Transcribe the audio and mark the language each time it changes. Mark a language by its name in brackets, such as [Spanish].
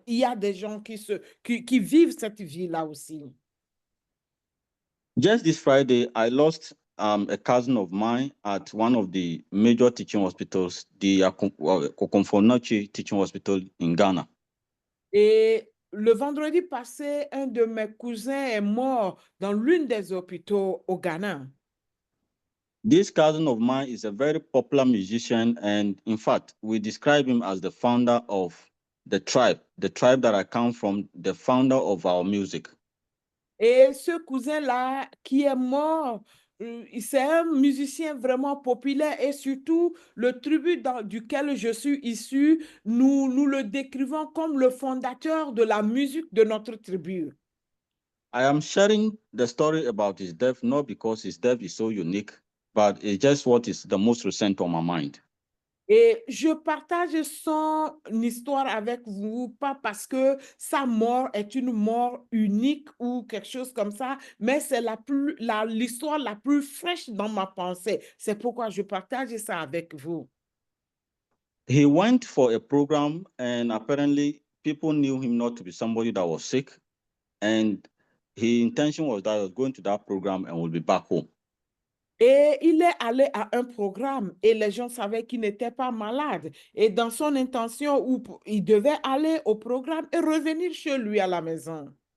[French] Il y a des gens qui vivent cette vie-là aussi. [English] Just this Friday, I lost a cousin of mine at one of the major teaching hospitals, the Kokomfonochi Teaching Hospital in Ghana. [French] Et le vendredi passé, un de mes cousins est mort dans l'une des hôpitaux au Ghana. [English] This cousin of mine is a very popular musician, and in fact, we describe him as the founder of the tribe that I come from, the founder of our music. [French] Et ce cousin-là qui est mort, c'est un musicien vraiment populaire et surtout le tribu duquel je suis issu, nous le décrivons comme le fondateur de la musique de notre tribu. [English] I am sharing the story about his death not because his death is so unique, but it's just what is the most recent on my mind. [French] Et je partage son histoire avec vous, pas parce que sa mort est une mort unique ou quelque chose comme ça, mais c'est l'histoire la plus fraîche dans ma pensée. C'est pourquoi je partage ça avec vous. [English] He went for a program, and apparently people knew him not to be somebody that was sick, and his intention was that he was going to that program and will be back home. [French] Et il est allé à un programme et les gens savaient qu'il n'était pas malade. Et dans son intention, il devait aller au programme et revenir chez lui à la maison.